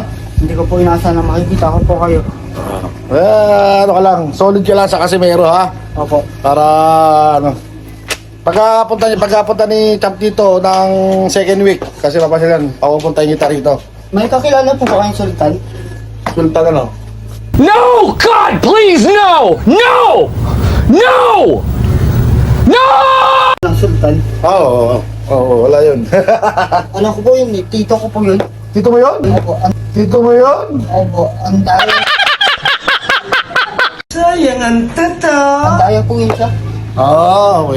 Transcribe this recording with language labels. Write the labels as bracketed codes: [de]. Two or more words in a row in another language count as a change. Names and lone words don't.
[tl] Hindi ko po inaasahan na makikita ko po kayo. Ano ka lang, solid ka lang sa Casimero, ha? Opo. Para ano, pagkapunta ni Champ dito ng [en] second week, [tl] kasi papasalan, papupuntahin kita rito. May kakilala po ba kayong Sultan? Sultan ano? [en] No! God, please, no! No! No! No! [tl] Ng Sultan? Oo, wala yun. Alam ko po yun eh. Tito ko po yun. Tito mo yun? Opo, Tito mo yun? opo, ang daya. Sayang ang tata. Ang daya po yun siya. Okay.